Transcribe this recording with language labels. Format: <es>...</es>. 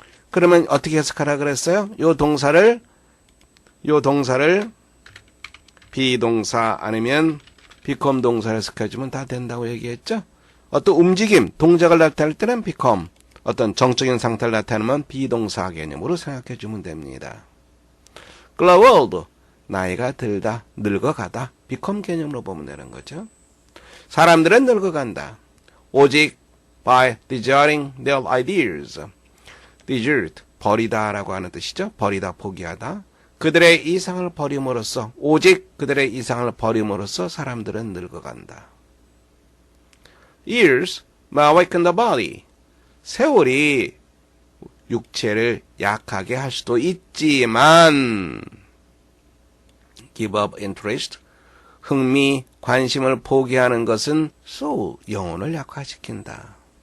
<ko>그러면 어떻게 해석하라 그랬어요? 요 동사를 비동사 아니면 become 동사를 해석해주면 다 된다고 얘기했죠? 어떤 움직임, 동작을 나타낼 때는 become, 어떤 정적인 상태를 나타내면 비동사 개념으로 생각해주면 됩니다. grow old, 나이가 들다, 늙어가다, become 개념으로 보면 되는 거죠. 사람들은 늙어간다. 오직</ko> <en>by deserting their ideas.</en> <ko>desert, 버리다라고 하는 뜻이죠. 버리다, 포기하다. 그들의 이상을 버림으로써, 오직 그들의 이상을 버림으로써 사람들은 늙어간다.</ko> <en>years may weaken the body.</en> <ko>세월이 육체를 약하게 할 수도 있지만</ko> <en>give up interest,</en> <ko>흥미, 관심을 포기하는 것은 soul, 영혼을 약화시킨다.</ko>